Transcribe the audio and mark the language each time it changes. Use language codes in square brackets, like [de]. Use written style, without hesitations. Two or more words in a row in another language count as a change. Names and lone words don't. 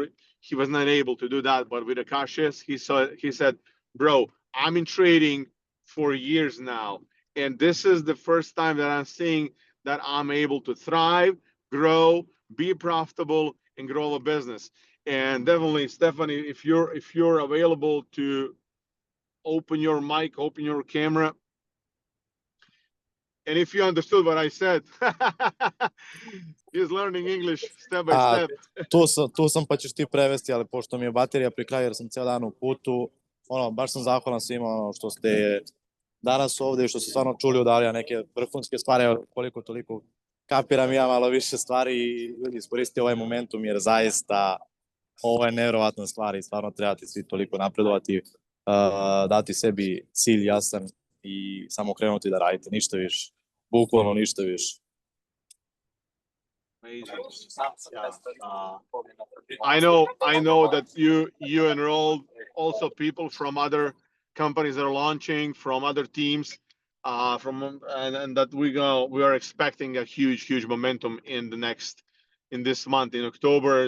[en] He was not able to do that, but with Akashic, he said, "Bro, I'm in trading for years now, and this is the first time that I'm seeing that I'm able to thrive, grow, be profitable, and grow a business." And definitely, Stephanie, if you're available to open your mic, open your camera, and if you understood what I said, he's learning English step by [sr] A [en] step. [sr] tu sam pa ćeš ti prevesti, ali pošto mi je baterija pri kraju jer sam ceo dan u putu, baš sam zahvalan svima što ste danas ovde i što ste stvarno čuli od Alija neke vrhunske stvari, koliko toliko kapiram ja malo više stvari i ljudi iskoristite ovaj momentum jer zaista ovo je nevjerovatna stvar i stvarno trebate svi toliko napredovati, dati sebi cilj jasan i samo krenuti da radite, ništa više, bukvalno ništa više. [en] Amazing. Yeah. I know that you enrolled also people from other companies that are launching, from other teams, and that we are expecting a huge momentum in this month in October.